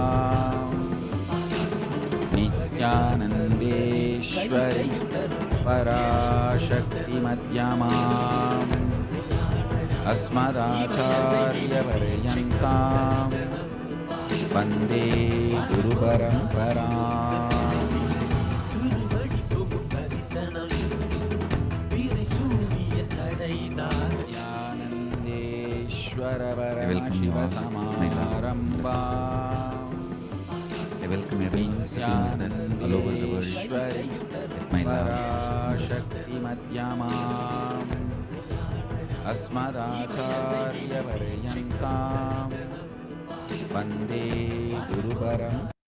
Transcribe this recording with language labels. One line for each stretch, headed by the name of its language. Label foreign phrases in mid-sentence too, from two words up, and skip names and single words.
Sanskrit: நித்யானந்தேஸ்வரி பராசக்தி மத்யமாம் अस्मदाचार्य पर्यन्तां वन्दे गुरु परम्पराम् ज्ञानन्देश्वर परमशिव समारम्भा
English: I welcome everyone sitting with us all over the world with my love.
Sanskrit: पराशक्ति मध्यमाम् अस्मदाचार्य पर्यन्तां वन्दे गुरु परम्पराम्